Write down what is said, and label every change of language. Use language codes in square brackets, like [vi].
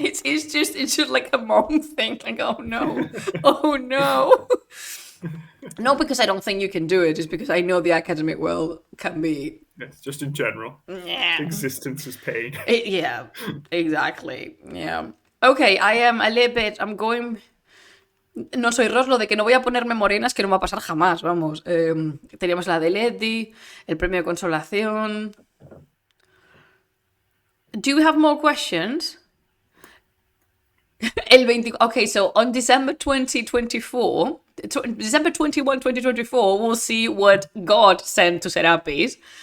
[en] It's just like a mom thing. Like, oh no. Oh no. Not because I don't think you can do it, just because I know the academic world can be... Yes, just in general. Yeah. Existence is pain. Yeah, exactly. Yeah. Okay, I am a little bit... I'm going [es] No soy Roslo, de que no voy a ponerme morenas, que no va a pasar jamás, vamos. Teníamos la de Leti, el premio de consolación. [en] Do you have more questions? El 20... Okay, so on December 2024, December 21, 2024, we'll see what God sent to Serapis.